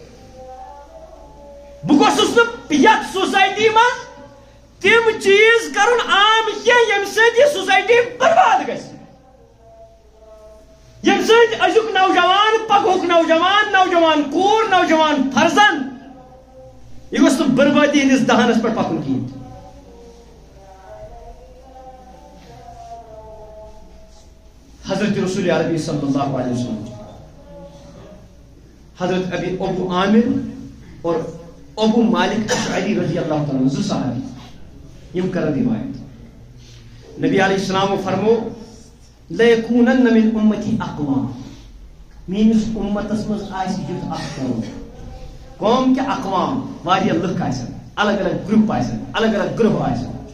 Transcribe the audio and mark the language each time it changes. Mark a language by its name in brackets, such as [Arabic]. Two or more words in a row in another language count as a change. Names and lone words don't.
[Kashmiri] بہٕ گوٚژھُس نہٕ یتھ سوسایٹی منٛز تِم چیٖز کرُن عام کینٛہہ ییٚمہِ سۭتۍ یہِ سوسایٹی برباد گژھِ ییٚمہِ سۭتۍ أزیُک نوجوان پگہُک نوجوان کوٗر نوجوان فرزند یہ گوٚژھ نہٕ بربٲدی ہٕنٛدِس دہانس پٮ۪ٹھ پکُن کہیٖنۍ تہِ حضرت رسول عربی [Arabic] صلی اللہ علیہ وسلم [Kashmiri] حضرت ابو عامر اور ابو مالک اشعری رضی [Arabic] اللہ تعالیٰ [Kashmiri] زٕ صحابی یم کرن روایت نبی علیہ السلام فرمو [Arabic] لیکونن من امتی اقوام [Kashmiri] میٲنِس امتس منٛز آسہِ یُتھ اکھ قوم کہِ اقوام واریاہ لُکھ آسن الگ الگ گروپ آسن الگ الگ گروپ آسن